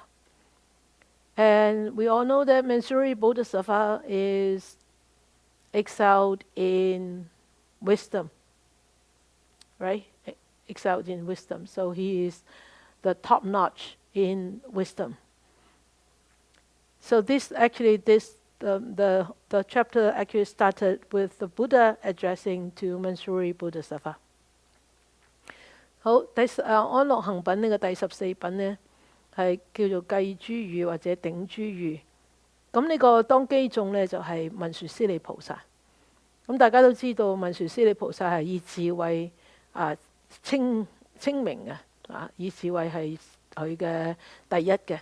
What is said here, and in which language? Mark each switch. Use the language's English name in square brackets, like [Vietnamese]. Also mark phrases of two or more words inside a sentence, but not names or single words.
[English] And we all know that Manjari Bodhisattva is excelled in wisdom, right? Excelled in wisdom. So he is the top notch in wisdom. So the chapter actually started with the Buddha addressing to Manjari Bodhisattva. [Cantonese] 好，安樂行品呢個第14品呢，係叫做計諸喻或者頂諸喻。咁呢個當機眾呢，就係文殊師利菩薩。咁大家都知道文殊師利菩薩係以智慧清明嘅，以智慧係佢嘅第一嘅。